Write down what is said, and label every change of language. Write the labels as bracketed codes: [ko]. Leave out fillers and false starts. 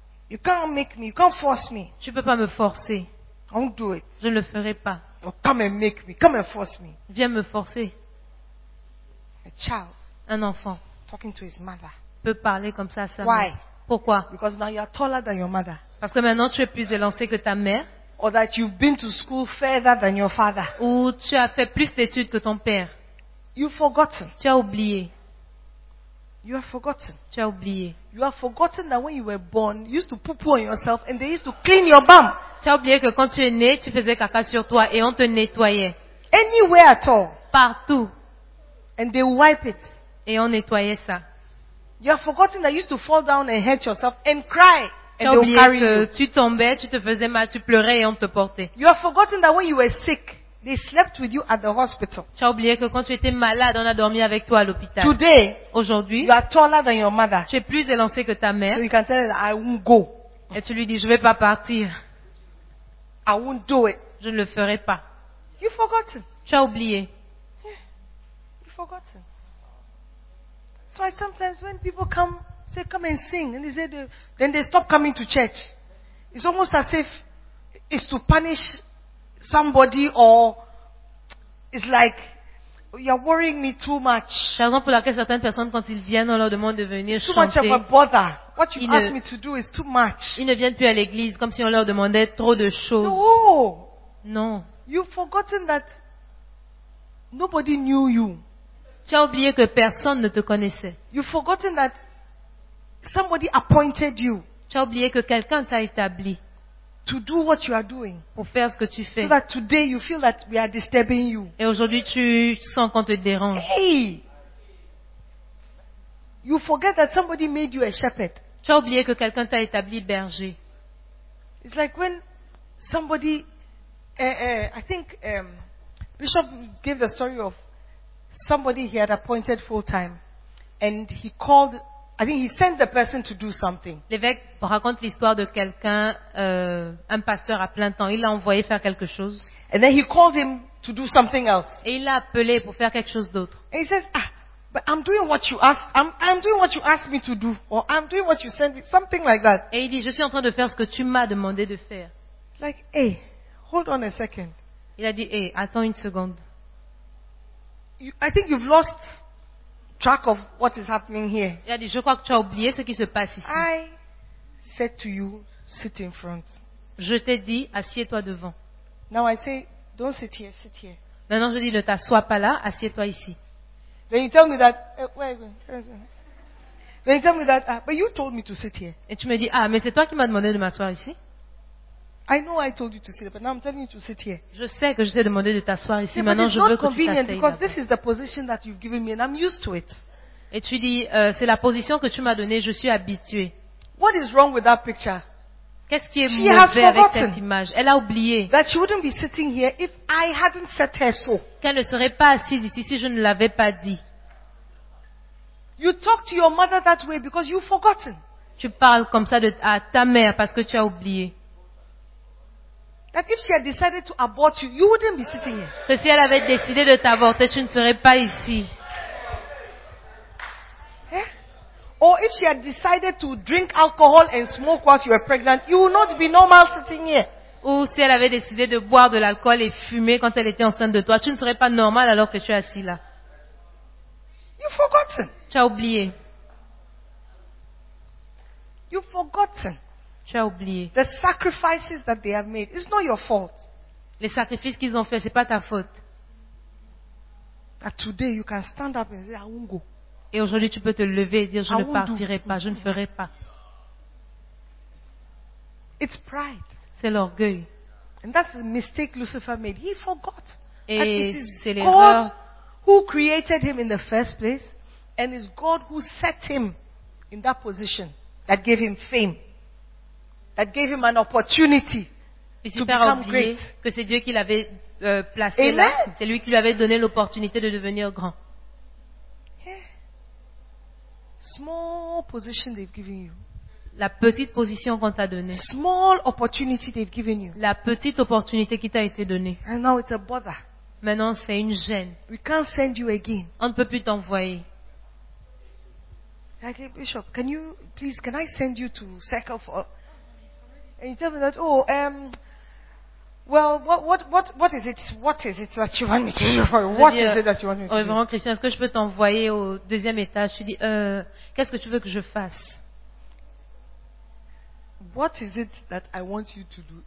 [en] You can't make me. You can't force me. [fr] Tu peux pas me forcer. [en] I won't do it. [fr] Je ne le ferai pas. [en] Well, come and make me. Come and force me. [fr] Viens me forcer. [en] A child. [fr] Un enfant. [en] Talking to his mother. [fr] Peut parler comme ça à sa mère. [en] Why? [fr] Pourquoi? [en] Because now you are taller than your mother. [fr] Parce que maintenant tu es plus élancé que ta mère. [en] Or that you've been to school further than your father. [fr] Ou tu as fait plus d'études que ton père. [en] You've forgotten. [fr] Tu as oublié. [en] You have forgotten. [fr] Tu as oublié. [en] You have forgotten that when you were born, you used to poo-poo on yourself and they used to clean your bum. [fr] Tu as oublié que quand tu es né, tu faisais caca sur toi et on te nettoyait. [en] Anywhere at all. [fr] Partout. [en] And they wipe it. [fr] Et on nettoyait ça. [en] You have forgotten that you used to fall down and hurt yourself and cry. [fr] Tu as oublié que tu tombais, tu te faisais mal, tu pleurais et on te portait. [en] You have forgotten that when you were sick, they slept with you at the hospital. [fr] Tu as oublié que quand tu étais malade, on a dormi avec toi à l'hôpital. [en] Today, [fr] aujourd'hui, [en] you are taller than your mother. [fr] Tu es plus élancé que ta mère. [en] So you can tell her, I won't go. [fr] Et tu lui dis, je ne vais pas partir. [en] I won't do it. [fr] Je ne le ferai pas. [en] You forgotten. [fr] Tu as oublié. [en] Yeah. You forgotten. So I sometimes when people come, say come and sing, and they say the, then they stop coming to church. It's almost as if it's to punish somebody, or it's like you're worrying me too much. [fr] Par exemple, pour laquelle certaines personnes, quand ils viennent, on leur demande de venir [en] it's [fr] chanter. [en] Too much of a bother. What you ask me to do is too much. [fr] Ils ne viennent plus à l'église, comme si on leur demandait trop de choses. [en] No. [fr] Non. [en] You've forgotten that nobody knew you. [fr] Tu as oublié que personne ne te connaissait. [en] You've forgotten that somebody appointed you. [fr] Tu as oublié que quelqu'un t'a établi. [en] To do what you are doing. [fr] Pour faire ce que tu fais. [en] So that today you feel that we are disturbing you. [fr] Et aujourd'hui tu sens qu'on te dérange. [en] Hey! You forget that somebody made you a shepherd. [fr] Tu as oublié que quelqu'un t'a établi berger. [en] It's like when somebody, I think Bishop gave the story of somebody he had appointed full time, and he called. I think he sent the person to do something. [fr] L'évêque raconte l'histoire de quelqu'un, un pasteur à plein temps. Il l'a envoyé faire quelque chose. [en] And then he called him to do something else. [fr] Et il l'a appelé pour faire quelque chose d'autre. [en] And he says, ah, but I'm doing what you ask. I'm doing what you asked me to do, or I'm doing what you sent me, something like that. [fr] Et il dit, je suis en train de faire ce que tu m'as demandé de faire. [en] Like, hey, hold on a second. [fr] Il a dit, hey, attends une seconde. [en] I think you've lost track of what is happening here. [fr] Il a dit, je crois que tu as oublié ce qui se passe ici. [en] I said to you, sit in front. [fr] Je t'ai dit, assieds-toi devant. [en] Now I say, don't sit here, sit here. [fr] Maintenant je dis, ne t'assois pas là, assieds-toi ici. [en] Then you tell me that. Then you tell me that. But you told me to sit here. [fr] Et tu me dis, ah, mais c'est toi qui m'as demandé de m'asseoir ici. [en] I know I told you to sit, but now I'm telling you to sit here. [fr] Je sais que je t'ai demandé de t'asseoir ici. [en] Yeah, [fr] maintenant, je veux que tu t'asseilles. [en] It's not convenient because this is the position that you've given me, and I'm used to it. [fr] Et tu dis, c'est la position que tu m'as donnée. Je suis habituée. [en] What is wrong with that picture? [fr] Qu'est-ce qui est mauvais avec cette image? Elle a oublié. [en] That she wouldn't be sitting here if I hadn't set her so. [fr] Qu'elle ne serait pas assise ici si je ne l'avais pas dit. [en] You talk to your mother that way because you've forgotten. [fr] Tu parles comme ça à ta mère parce que tu as oublié. [en] That if she had decided to abort you, you wouldn't be sitting here. [fr] Que si elle avait décidé de t'avorter, tu ne serais pas ici. Eh? [en] Or if she had decided to drink alcohol and smoke whilst you were pregnant, you would not be normal sitting here. [fr] Ou si elle avait décidé de boire de l'alcool et fumer quand elle était enceinte de toi, tu ne serais pas normal alors que tu es assis là. [en] You've forgotten. [fr] Tu as oublié. [en] You've forgotten. [fr] Tu as oublié. [en] The sacrifices that they have made. It's not your fault. [fr] Les sacrifices qu'ils ont faits, c'est pas ta faute. [en] That today you can stand up and say, I won't go. [fr] Et aujourd'hui, tu peux te lever et dire, je ne partirai pas, je ne ferai pas. [en] It's pride. [fr] C'est l'orgueil. [en] And that's the mistake Lucifer made. He forgot. [fr] Et c'est l'erreur. [en] Who created him in the first place, and it's God who set him in that position that gave him fame, that gave him an opportunity to become great. [fr] Que c'est Dieu qui l'avait placé là. C'est lui qui lui avait donné l'opportunité de devenir grand. [en] Yeah. Small position they've given you. [fr] La petite position qu'on t'a donnée. [en] Small opportunity they've given you. [fr] La petite opportunité qui t'a été donnée. [en] And now it's a bother. [fr] Maintenant, c'est une gêne. [en] We can't send you again. [fr] On ne peut plus t'envoyer. [en] Like, Bishop, can you please, can I send you to Circle for? And you tell me that, oh, well, what is it that you want me to do? What is it that you want me to do? [fr] Oh, vraiment, Christian, est-ce que je peux t'envoyer au deuxième étage? Je dis, qu'est-ce que tu veux que je fasse? [en] What is it that I want you to do?